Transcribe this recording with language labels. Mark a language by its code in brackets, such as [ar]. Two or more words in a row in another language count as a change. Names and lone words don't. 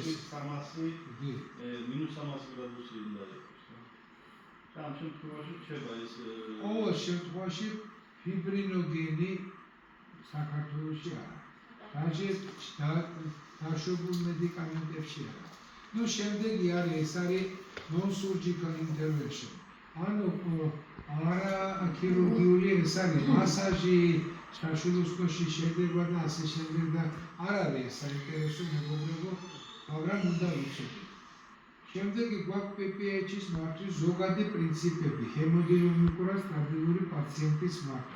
[ka] 300 -300 გრადუსი უნდა იყოს. ამ შემთხვევაში რჩება ეს ყოველ შემთხვევაში ფიბრინოგენი საქართველოში არა. დაშვებულ მედიკამენტებში არა. ნუ შემდეგი არის, ეს არის [en] non-surgical intervention. [ka] ანუ არა ქირურგიული, ეს არის მასაჟი, შაშულოსნოში შედება და ასე შემდეგ და არ არის ეს საინტერესო მეგობრებო, მაგრამ უნდა ვიცოდეთ. შემდეგი გვაქვს PPH-ის მართვის ზოგადი პრინციპები, ჰემოდინამიკურად სტაბილური პაციენტის მართვის.